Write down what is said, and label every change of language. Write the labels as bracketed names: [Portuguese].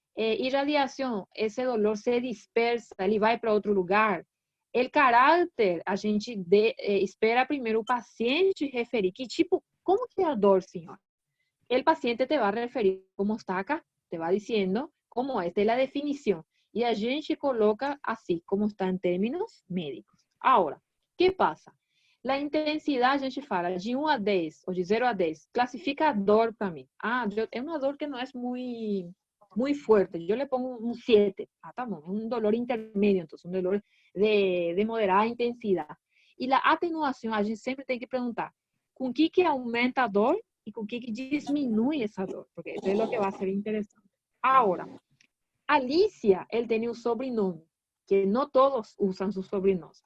[Portuguese] Irradiação, esse dolor se dispersa, ele vai para outro lugar. [Spanish] El carácter, [Portuguese] a gente espera primeiro o paciente referir. Que tipo, como que é a dor, senhor? [Spanish] El paciente te va a referir como está acá, te va diciendo cómo es la definición. Y [Portuguese] a gente [Spanish] coloca así, como está en términos médicos. Ahora, ¿qué pasa? La intensidad, [Portuguese] a gente fala de 1 a 10, ou de 0 a 10, clasifica a dor para mí. É uma dor que não é [Spanish] muy fuerte. Yo le pongo un 7. [Portuguese] Tá bom. [Spanish] Un dolor intermedio, entonces, un dolor de moderada intensidad. Y la atenuación, [Portuguese] a gente sempre tem que perguntar, com que aumenta a dor [Spanish] y con que disminuye esa dor, porque eso es lo que va a ser interesante. Ahora, Alicia, él tenía un sobrenombre, que no todos usan sus sobrenombres.